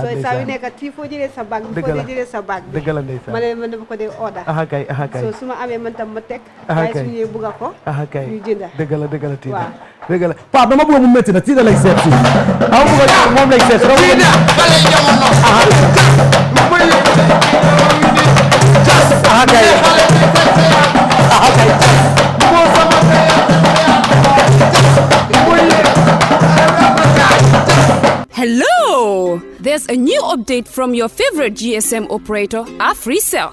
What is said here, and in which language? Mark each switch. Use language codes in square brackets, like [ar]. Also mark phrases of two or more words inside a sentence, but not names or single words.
[wo] saa yu nekk tii foo jëlee sa baag bi foo dee jëlee sa baag bi dëgg la ndeysaan ma leen man dama ko dee order kay so su ma amee man tam ma teg waaye su ñëwee bëgg a ko kay ñu jënda dëgg la tiida dëgg la Pape dama bëgg mu métti na tiida lay seet si moom lay seet tiida bale jamono [en] Hello! There's a new update from your favorite GSM operator, AfriCell.